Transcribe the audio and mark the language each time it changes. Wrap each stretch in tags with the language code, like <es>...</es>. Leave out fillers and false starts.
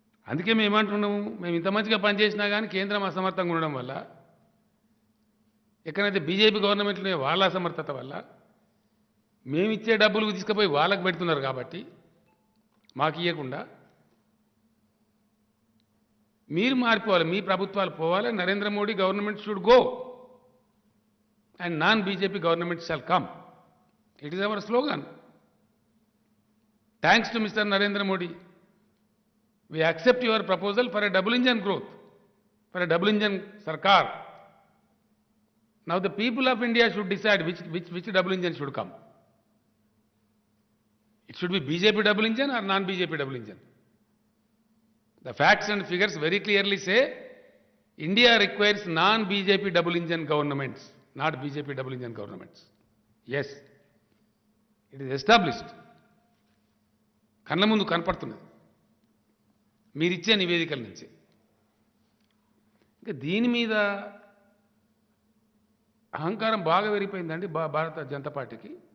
<te>అందుకే మేము ఏమంటున్నాము, మేము ఇంత మంచిగా పనిచేసినా కానీ కేంద్రం అసమర్థంగా ఉండడం వల్ల, ఎక్కడైతే బీజేపీ గవర్నమెంట్లో వాళ్ళ అసమర్థత వల్ల మేమిచ్చే డబ్బులు తీసుకుపోయి వాళ్ళకు పెడుతున్నారు కాబట్టి మాకు ఇవ్వకుండా మీరు మారిపోవాలి, మీ ప్రభుత్వాలు పోవాలి.</te> <en>Narendra Modi government should go and non BJP government shall come. It is our slogan. Thanks to mister Narendra Modi, we accept your proposal for a double engine growth, for a double engine sarkar. Now the people of India should decide which double engine should come. It should be BJP double engine or non-BJP double engine. The facts and figures very clearly say India requires non-BJP double engine governments, not BJP double engine governments. Yes, it is established.</en> <te>కళ్ళ ముందు కనపడుతున్నది మీరిచ్చే నివేదికల నుంచి. ఇంకా దీని మీద అహంకారం బాగా పెరిగిపోయిందండి భారత జనతా పార్టీకి.</te>